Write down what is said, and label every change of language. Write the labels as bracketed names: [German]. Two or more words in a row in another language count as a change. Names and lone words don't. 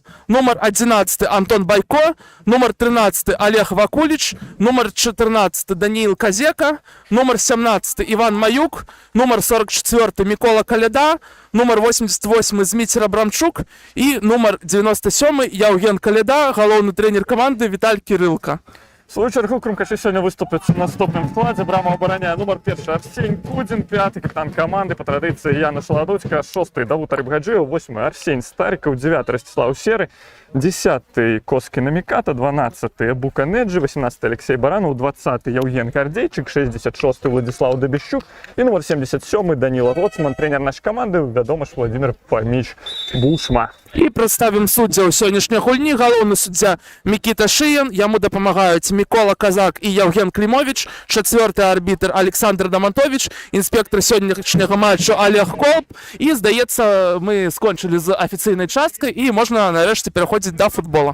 [Belarusian] Нумар 11 Антон Байко. Нумар 13 Олег Вакулич. Нумар 14 Даниил Казека. Нумар 17 Иван Маюк. Нумар 44 Микола Каляда. Нумар 88 Зміцер Абрамчук і нумар 97 Яўген Каляда, галоўны трэнер каманды Віталь Кірылка. [Ukrainian] В свою чергу [Belarusian] крумкачы сёння выступяць на наступным складзе. Брама абараняе нумар 1 Арсень Кудзін, 5 капітан каманды, па традыцыі Яна Шаладуцька, 6 Давуд Арыбгаджыеў, 8 Арсень Старікаў, 9 Ростислав Серы, 10 Коски Намиката, 12 Бука Неджи, 18 Алексей Баранов, 20 Евген Кардейчик, 66 Владислав Добещук [Russian] и номер 77 Данила Роцман, тренер нашей команды, [Belarusian] вядома ж Владимир Фомич Бушма. І прадставім суддзяў сённяшняй гульні. Галоўны суддзя Мікіта Шыян, яму дапамагаюць Мікола Казак і Евген Клімович, 4-й арбітр Александр Дамантович, інспектор сённяшняга матчу Олег Колб. І, здаецца, мы скончылі з афіцыйнай часткай і можна нарэшце пераходзіць да футбола.